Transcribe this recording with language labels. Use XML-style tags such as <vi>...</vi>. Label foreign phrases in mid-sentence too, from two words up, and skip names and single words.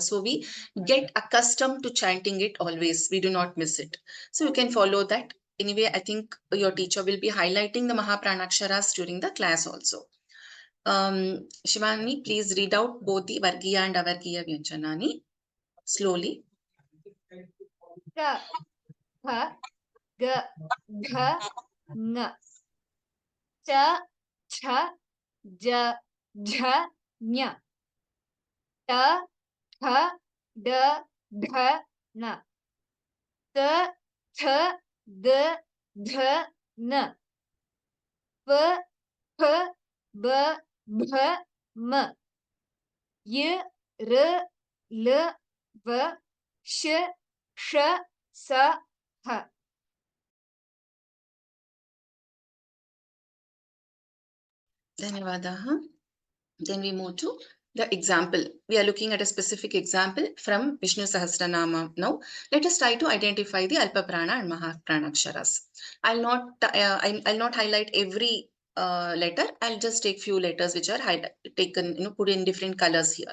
<en>So we get accustomed to chanting it always. We do not miss it. So you can follow that. Anyway, I think your teacher will be highlighting the Mahaprana during the class also. Shivani, please read out both the Vargiya and Avargiya Vyanjanani slowly.</en> <sa>क, प, ग, घ, ङ. च, च, ज, झ, ञ. ट, ठ, ड, ढ, ण. त, थ, द, ध, न. प, प, ब, भ, म. य, र, ल, व, श, ष, स, ह. Dhanyavadaha.</sa> <en>Then we move to the example. We are looking at a specific example from Vishnu Sahasranama. Now, let us try to identify the Alpaprana and Mahaprana aksharas. I'll not highlight every letter. I'll just take few letters which are taken, put in different colors here.</en>